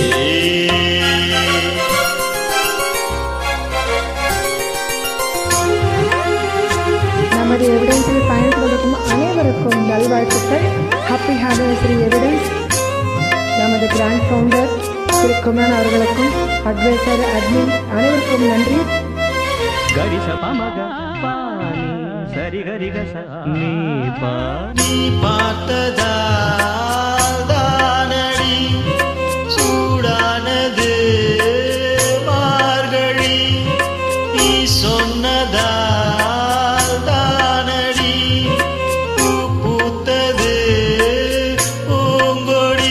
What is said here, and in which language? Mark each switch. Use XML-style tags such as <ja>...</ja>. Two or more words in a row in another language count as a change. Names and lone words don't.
<ta>நமது எவிடன்ஸில் பயன்படுத்தும் அனைவருக்கும் நல்வாழ்த்துக்கள்.</ta> <en>happy anniversary Evidence.</en> <ta>நமது</ta> <en>grand founder</en> <ta>திரு குமரன் அவர்களுக்கும்</ta> <en>adviser admin</en> <ta>அனைவருக்கும் நன்றி. గరి స పమగ పాని సరి గరి గ స నీ పా நீ பார்த்ததால் தானடி சூடானது மார்கழி நீ சொன்னதால் தானடி பூ பூத்தது பூங்கொடி.</ta>